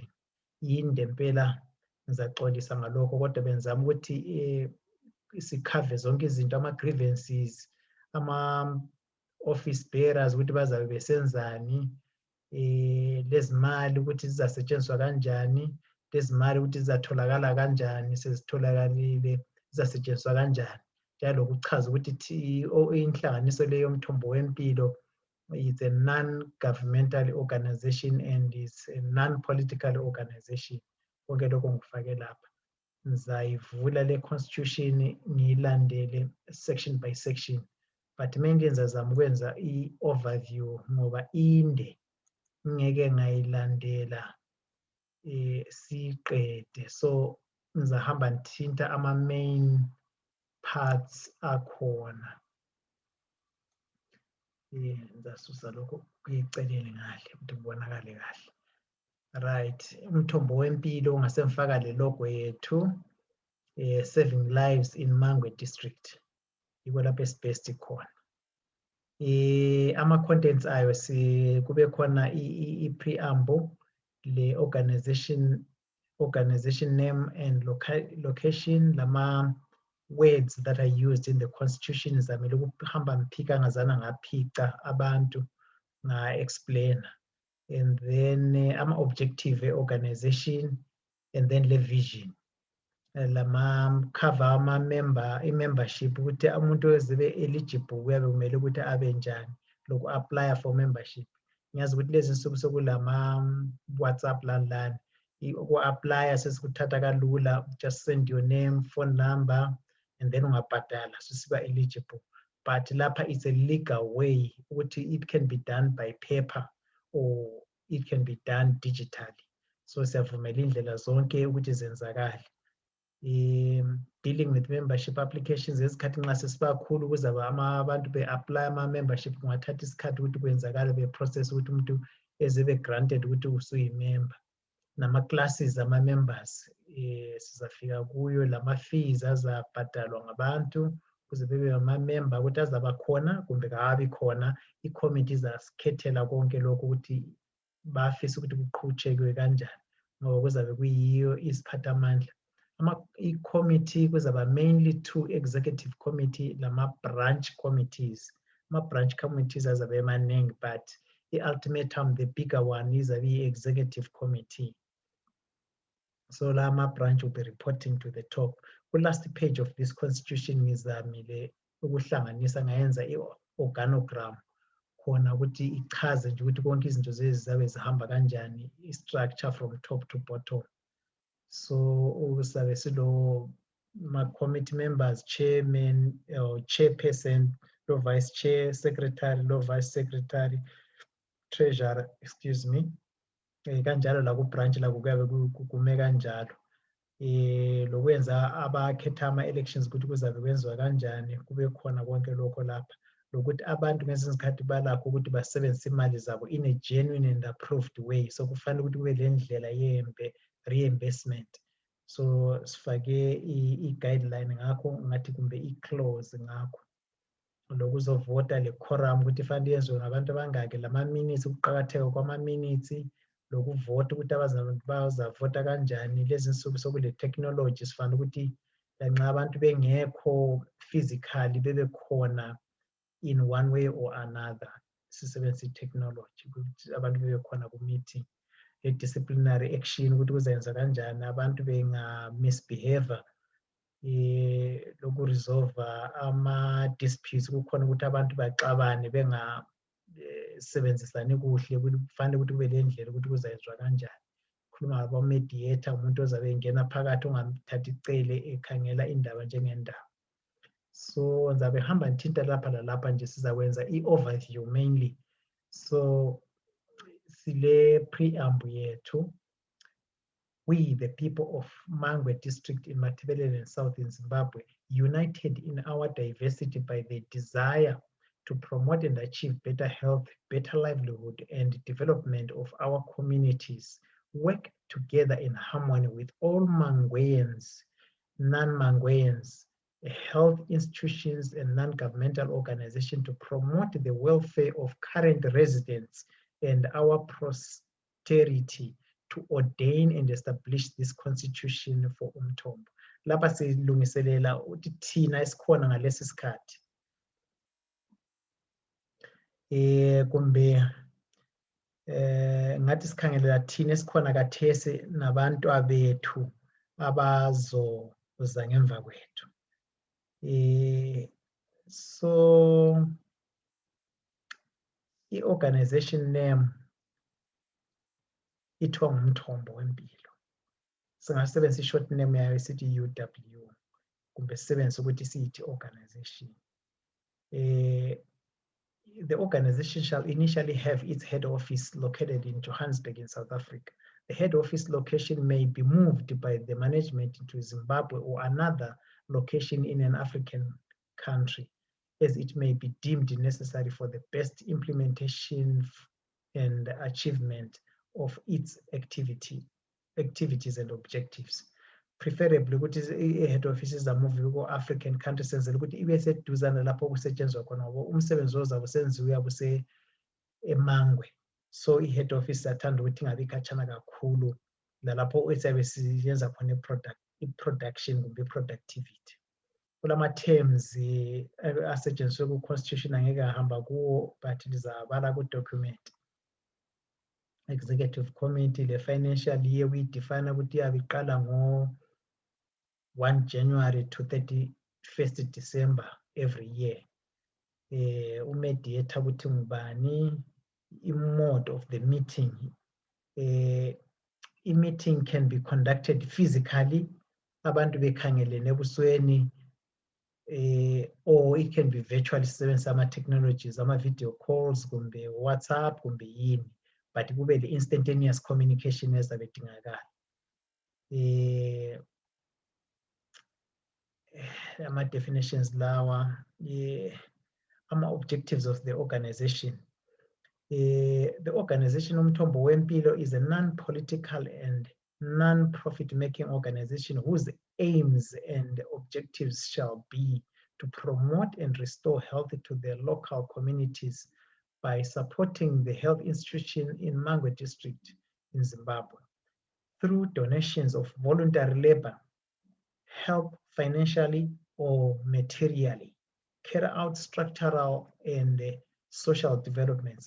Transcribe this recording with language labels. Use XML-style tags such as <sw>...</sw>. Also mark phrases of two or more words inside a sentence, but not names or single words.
<nd>Yinde impela ngizaxolisa ngalokho kodwa benzama ukuthi sikhave zonke izinto ama-grievances, ama-</nd> <en>office bearers</en> <nd>ukuthi bazabe besenzani, lezimali ukuthi zizasetshenziswa kanjani, lezimali ukuthi zizatholakala kanjani, sezitholakalile zizasetshenziswa kanjani. Njalo ukuchaza ukuthi inhlanganiso leyo yomthombo wempilo</nd> <en>is a non-governmental organization and is a non-political organization.</en> <nd>Konke lokho ngikufake lapha. Ngizayivula le constitution ngiyilandele</nd> <en>section by section. But mainly</en> <nd>ngizazama ukwenza i-overview ngoba inde ngeke ngayilandela siqede. So ngizahamba ngithinta ama-</nd> <en>main parts</en> <nd>akhona. Ngizasusa lokho kuyiceleni ngale ukuthi kubonakale kahle. Right, umthombo wempilo ungase ngifaka le logo yethu,</nd> <en>saving lives in Mangwe District.</en> <nd>Yiko lapho esibest khona. Ama-contents ayo kube khona i-preamble,</nd> <en>le organization name and location, lama words that are used in the constitution.</en> <nd>Ngizamele ukuhamba ngiphika ngazana ngaphica abantu nga-explainer.</nd> <en>And then ama-objective organization, and then le vision.</en> <nd>Lama cover i-membership ukuthi umuntu ozibe eligible kuyabe kumele ukuthi abe njani loku</nd> <en>apply for membership.</en> <nd>Ngiyazi ukuthi lezi nsuku sokulama WhatsApp lani uku-apply sesikuthatha kalula,</nd> <en>just send your name, phone number, and then</en> <nd>ungabhadala susiba</nd> <en>eligible. But lapha it's a legal way ukuthi it can be done by paper or it can be done digitally.</en> <nd>So siyavumela indlela zonke ukuthi zenzakale. Dealing with membership applications esikhathi nxa sesibakhulu kuzaba abantu be-apply ama-membership kungathatha isikhathi ukuthi kwenzakale be-process ukuthi umuntu ezebe granted ukuthi usuyimember. Nama-classes ama-members sizafika kuyo, lama-fees azabhadalwa ngabantu ukuze bebe ama-member ukuthi azaba khona kumbe kabi khona. I-committee izasikhethela konke lokho ukuthi bafisa ukuthi kuqhutshekwe kanjani ngoba kuzabe kuyiyo isiphathamandla. I-committee kuzaba</nd> <en>mainly 2 executive committee</en> <nd>lama-</nd> <en>branch committees.</en> <nd>Ama-</nd> <en>branch committees</en> <nd>azabe emaningi,</nd> <en>but i-ultimatum, the bigger one, izabe i-executive committee. So lama branch will be reporting to the top. The last page of this constitution</en> <nd>ngizamile ukuhlanganisa ngayenza i-organogram khona ukuthi ichaze nje ukuthi konke izinto zizabe zihamba kanjani,</nd> <en>i-structure from top to bottom. So</en> <nd>usabe silo</nd> <en>ma-committee members, chairman or chairperson, lo vice chair, secretary, lo vice secretary, treasurer, excuse me.</en> <nd>Kanjalo la ku branch la kuyabe kume kanjalo. Lokwenza abakhetha ama-elections ukuthi kuzabe kwenziwa kanjani, kube khona konke lokho lapha. Lokuthi abantu ngezinye izikhathi balakho ukuthi basebenzise imali zabo</nd> <en>in a genuine and approved way.</en> <nd>So kufanele ukuthi kube le ndlela reimbursement. So sifake i-guideline ngakho ngathi kumbe i-clause ngakho. Lokuzovota le quorum ukuthi fanele yenziwe ngabantu abangaki, lama-minutes, ukuqakatheka kwama-minutes, lokuvota ukuthi bazavota kanjani. Lezi nsuku sokule technology sifanele ukuthi lanxa abantu bengekho physically bebekhona</nd> <en>in one way or another</en> <nd>sisebenzisa i-technology ukuthi abantu bebekhona ku-meeting</nd> <en>disciplinary action</en> <nd>ukuthi kuzayenza kanjani abantu benga-misbehavior lokuresolve ama-disputes kukhona ukuthi abantu baxabane bengasebenzisani kuhle kufanele ukuthi kube le ndlela ukuthi kuzayenzwa kanjani khuluma ngabo-mediator umuntu ozabe engena phakathi ongamthatha icele ekhangela indaba njengendaba so ngizabe hamba ngithinta lapha lalapha nje sizakwenza i-overview mainly so sile preamble yethu.</nd> <en>We, the people of Mangwe District in Matabeleland South in Zimbabwe, united in our diversity by the desire to promote and achieve better health, better livelihood, and development of our communities, work together in harmony with all Mangweans, non-Mangweans, health institutions, and non-governmental organizations to promote the welfare of current residents and our posterity, to ordain and establish this constitution for Umthombo.</en> <nd>Lapha silungiselela ukuthi thina esikhona ngalesi sikhathi kumbe ngathi sikhangelela thina esikhona kathesi nabantu abethu abazoza ngemva kwethu. So i-organization name ithiwa ngumthombo wempilo. Singasebenzisa i-short name yayo sithi UW kumbe sisebenzise ukuthi siyithi organization.</nd> <en>The organization shall initially have its head office located in Johannesburg in South Africa. The head office location may be moved by the management to Zimbabwe or another location in an African country, as it may be deemed necessary for the best implementation and achievement of its activities and objectives.</en> <nd>Preferably ukuthi i-</nd> <en>head offices are moved</en> <nd>ku-</nd> <en>African countries</en> <nd>senzela ukuthi ibe seduzane lapho kusetshenzwa khona ngoba umsebenzi ozabe usenziwa uyabe eMangwe. So i-</nd> <en>head office</en> <nd>athanda ukuthi ingabi khatshana kakhulu lalapho esiyabe siyenza khona i-production kumbe i-productivity. Kulama-terms asetshenziswe ku-constitution angeke ahamba kuwo but lizabala ku-document.</nd> <en>Executive Committee, the financial year we define</en> <nd>ukuthi iyabe iqala</nd> <en>ngo-1 January to 31st December every year.</en> <nd>Umediator ukuthi ngubani,</nd> <en>i-mode of the meeting. I-meeting can be conducted physically,</en> <nd>abantu bekhangelene ebusweni,</nd> <en>or it can be virtually sisebenzisa ama-technologies, ama-video calls, kumbe WhatsApp,</en> <nd>kumbe yini.</nd> <en>But kube the instantaneous communication</en> <nd>ezabe idingakala. Ama-definitions lawa,</nd> <en>ama-objectives of the organization. The organization Umthombo Wempilo is a non-political and non-profit making organization whose aims and objectives shall be to promote and restore health to the local communities by supporting the health institution in Mangwe District in Zimbabwe through donations of voluntary labor, help financially or materially, carry out structural and social developments.</en>